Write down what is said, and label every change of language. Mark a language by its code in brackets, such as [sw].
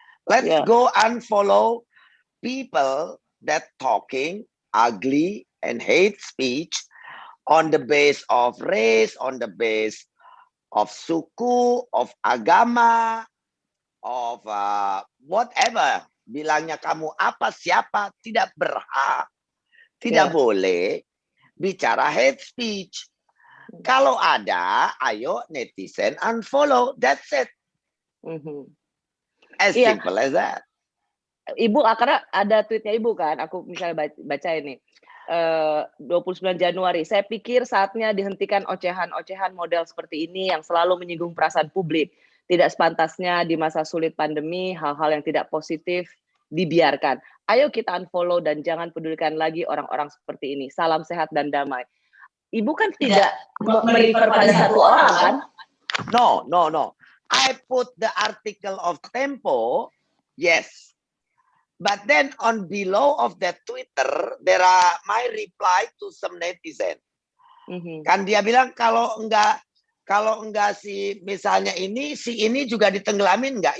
[en] Let's go unfollow people that talking ugly and hate speech on the base of race, on the base of [id] suku, [en] of [id] agama, [en] of whatever. [id] Bilangnya kamu apa, siapa, tidak berhak, tidak boleh bicara hate speech. Kalau ada, ayo netizen unfollow, [en] that's it. As simple as that. [id] Ibu, karena ada tweetnya Ibu kan, aku misalnya baca ini. 29 Januari, saya pikir saatnya dihentikan ocehan-ocehan model seperti ini yang selalu menyinggung perasaan publik. Tidak sepantasnya di masa sulit pandemi, hal-hal yang tidak positif dibiarkan. Ayo kita unfollow dan jangan pedulikan lagi orang-orang seperti ini. Salam sehat dan damai. Ibu kan tidak merefer pada satu orang kan? [en] No. I put the article of Tempo, yes. But then on below of that Twitter, there are my reply to some netizen. [id] Kan dia bilang kalau enggak si misalnya si ini juga ditenggelamin enggak?